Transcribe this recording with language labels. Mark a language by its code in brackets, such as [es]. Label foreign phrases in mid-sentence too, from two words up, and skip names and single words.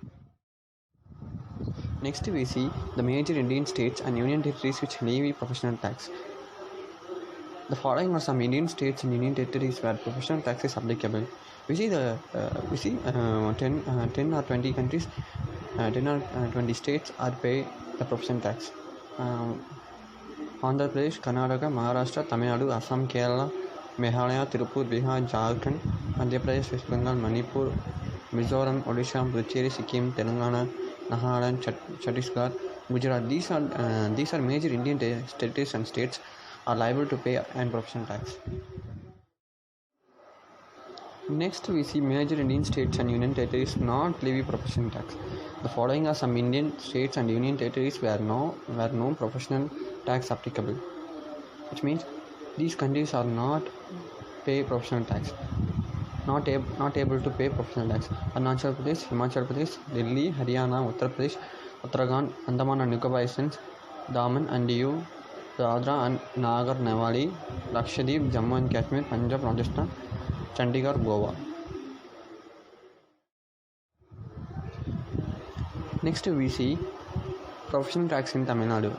[en] Next, we see the major Indian states and union territories which levy professional tax. The following are some Indian states and union territories where professional tax is applicable. We see 10 or 20 countries, 10 or 20 states are pay the professional tax. Andhra Pradesh, Karnataka, Maharashtra, Tamil Nadu, Assam, Kerala, Meghalaya, Tirupur, Bihar, Jharkhand, Madhya Pradesh, West Bengal, Manipur, Mizoram, Odisha, Puducherry, Sikkim, Telangana, Nagaland, Chhattisgarh, Gujarat. These are major Indian territories and states are liable to pay an professional tax. Next, we see major Indian states and union territories not levy professional tax. The following are some Indian states and union territories where no professional tax applicable, which means these countries are not pay professional tax, not able to pay professional tax. Arunachal Pradesh, Himachal Pradesh, Delhi, Haryana, Uttar Pradesh, Uttarakhand, Andaman and Nicobar Islands, Daman and Diu, Dadra and Nagar Haveli, Lakshadweep, Jammu and Kashmir, Punjab, Rajasthan, Chandigarh, Goa. Next, we see professional tax in Tamil Nadu.